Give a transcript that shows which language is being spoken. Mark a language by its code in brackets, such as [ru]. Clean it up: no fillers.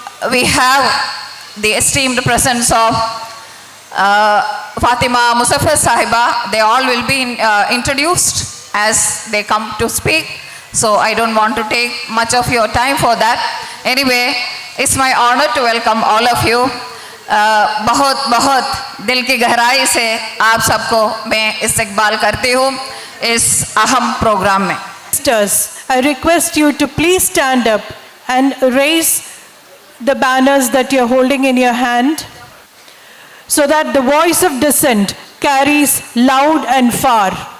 [en] We have the esteemed presence of Fatima Muzaffar Sahiba. They all will be introduced as they come to speak, so I don't want to take much of your time for that. Anyway, it's my honor to welcome all of you. [hi] बहुत दिल की गहराई से आप सबको मैं इस्तकबाल करती हूँ इस अहम प्रोग्राम में. [en] Sisters, I request you to please stand up and raise the banners that you're holding in your hand so that the voice of dissent carries loud and far.